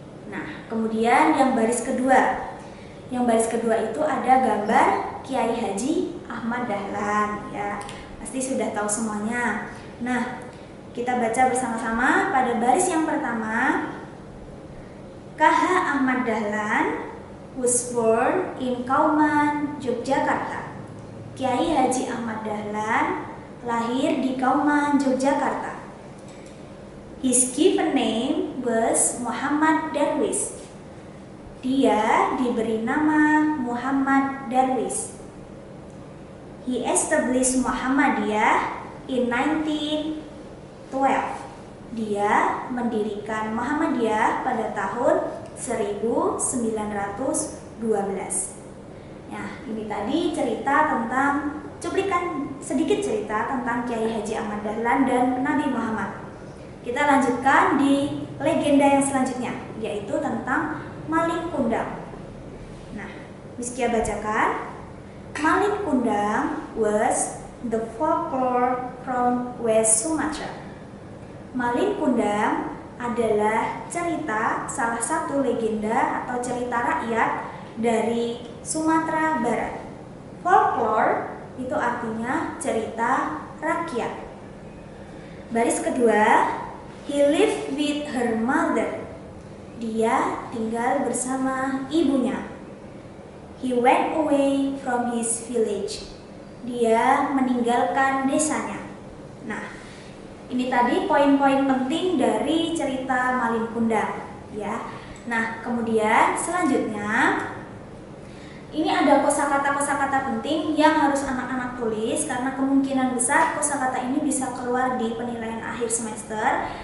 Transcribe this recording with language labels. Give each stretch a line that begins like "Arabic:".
Indonesian: Nah, kemudian yang baris kedua. Yang baris kedua itu ada gambar Kiai Haji Ahmad Dahlan ya. Pasti sudah tahu semuanya. Nah, kita baca bersama-sama pada baris yang pertama.
English: KH Ahmad Dahlan was born in Kauman, Yogyakarta.
Indonesian: Kiai Haji Ahmad Dahlan lahir di Kauman, Yogyakarta.
English: His given name was Muhammad Darwish.
Indonesian: Dia diberi nama Muhammad Darwish.
English: He established Muhammadiyah in 1912.
Indonesian: Dia mendirikan Muhammadiyah pada tahun 1912. Nah, ini tadi cerita tentang sedikit cerita tentang Kiai Haji Ahmad Dahlan dan Nabi Muhammad. Kita lanjutkan di legenda yang selanjutnya, yaitu tentang Malin Kundang. Nah, Miss Kia bacakan.
English: Malin Kundang was the folklore from West Sumatra.
Indonesian: Malin Kundang adalah cerita, salah satu legenda atau cerita rakyat dari Sumatera Barat. Folklore itu artinya cerita rakyat.
English: Baris kedua, he lived with her mother.
Indonesian: Dia tinggal bersama ibunya.
English: He went away from his village.
Indonesian: Dia meninggalkan desanya. Nah, ini tadi poin-poin penting dari cerita Malin Kundang ya. Nah, kemudian selanjutnya Ini ada kosakata-kosakata penting yang harus anak-anak tulis karena kemungkinan besar kosakata ini bisa keluar di penilaian akhir semester.